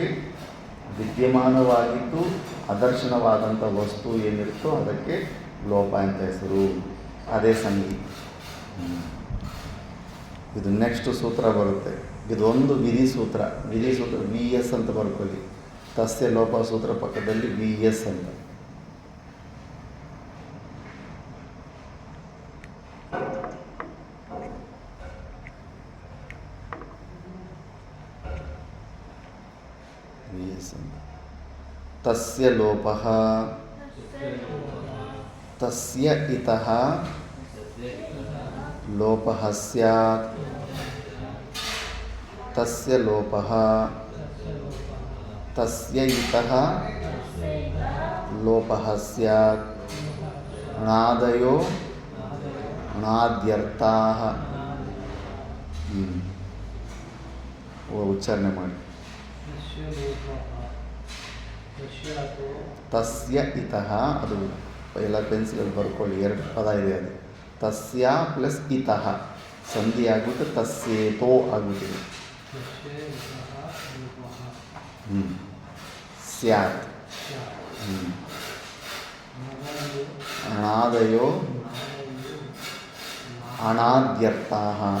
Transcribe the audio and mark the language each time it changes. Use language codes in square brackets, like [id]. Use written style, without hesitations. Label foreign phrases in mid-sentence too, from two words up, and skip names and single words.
[kn] ವಿದ್ಯಮಾನವಾಗಿದ್ದು ಅದರ್ಶನವಾದಂಥ ವಸ್ತು ಏನಿರುತ್ತೋ ಅದಕ್ಕೆ ಲೋಪ ಅಂತ ಹೆಸರು. ಅದೇ ಸಂಧಿ. ಇದು ನೆಕ್ಸ್ಟ್ ಸೂತ್ರ ಬರುತ್ತೆ. ಇದೊಂದು ವಿಧಿ ಸೂತ್ರ VS ಅಂತ ಬರ್ಕೊಳ್ಳಿ. [sa] ತಸ್ಯ ಲೋಪ [kn] ಸೂತ್ರ ಪಕ್ಕದಲ್ಲಿ VS ಅಂತ. [sa] ತಸ್ಯ ಲೋಪಃ ತಸ್ಯ ಇತಃ ಲೋಪಃ ಸ್ಯಾತ್. ತಸ್ಯ ಲೋಪಃ ತಸ್ಯ ಇತಃ ಲೋಪಃ ಸ್ಯಾತ್. ಣಾದಯೋ ಣಾದ್ಯರ್ಥಾಃ. [kn] ಉಚ್ಚಾರಣೆ ಮಾಡಿ. [sa] ತಸ್ಯ ಇತಃ, [kn] ಅದು ಎಲ್ಲ ಪೆನ್ಸಿಲಲ್ಲಿ ಬರ್ಕೊಳ್ಳಿ, 2 ಪದ ಇದೆ ಅದು. ತಸ್ಯ ಪ್ಲಸ್ ಇತಃ ಸಂಧಿ ಆಗ್ಬಿಟ್ಟು ತಸ್ಯೇತೋ ಆಗ್ಬಿಟ್ಟಿದೆ. [sa] ಸ್ಯಾತ್. ಅಣಾದಯೋ ಅಣಾದ್ಯರ್ಥಾಃ.